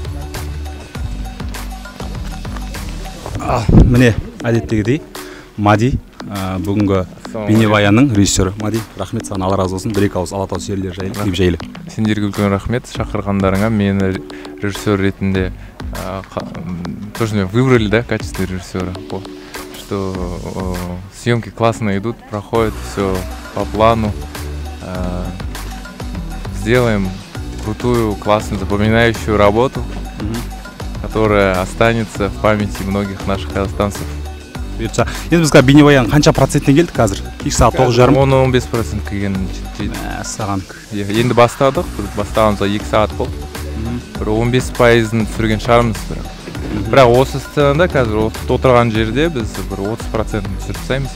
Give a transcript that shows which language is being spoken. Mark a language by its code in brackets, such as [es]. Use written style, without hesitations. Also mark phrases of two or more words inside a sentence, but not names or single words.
[kk] Міне әдеттегідей Мади бүгінгі бейнебаянның режиссері. Мади, рахмет саған, Алла разы болсын. Бір-екі ауыз Алатау серілер жайлы, клип жайлы. Сендерге үлкен рахмет шақырғандарыңа. Мені режиссер ретінде [ru] тоже выбрали, да, в качестве режиссера. Что съемки классно идут, проходят все по плану. Сделаем крутую, классную, запоминающую работу, которая останется в памяти многих наших казахстанцев. [kk] Енді бізге бейнебаян қанша проценттен келдік қазір? Кешкі сағат 9:30. 10-15% келгенін жетеді. Саған. Енді бастадық, бастағанымызға 2 сағат болды. Бір 15%-ын түсірген шығармыз. Бірақ осы сценада қазір отырған жерде біз бір 30%-ын түсіріп тастаймыз.